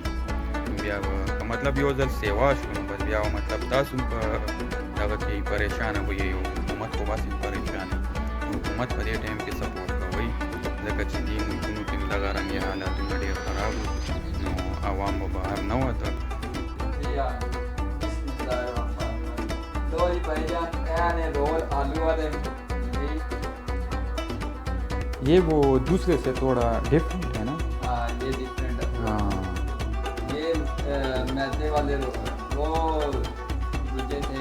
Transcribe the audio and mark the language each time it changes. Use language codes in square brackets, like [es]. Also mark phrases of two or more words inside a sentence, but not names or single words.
[ps] بیا به که مطلب یو ځل سیوا شو، نو بس بیا به مطلب تاسو هم په دغه کې پریشانه به یئ، او حکومت خو بس پریشانه. حکومت په دې ټایم کې سپورټ کوئ، ځکه چې دې ملکونو کې دغه رنګې حالاتونه ډېر خراب وو، نو عوام به بهر نه وته. [ur] یہ وہ دوسرے سے تھوڑا ڈفرنٹ ہے نا? ہاں، یہ ڈفرنٹ ہے. हाँ, یہ میدے والے وہ دوسرے تھے,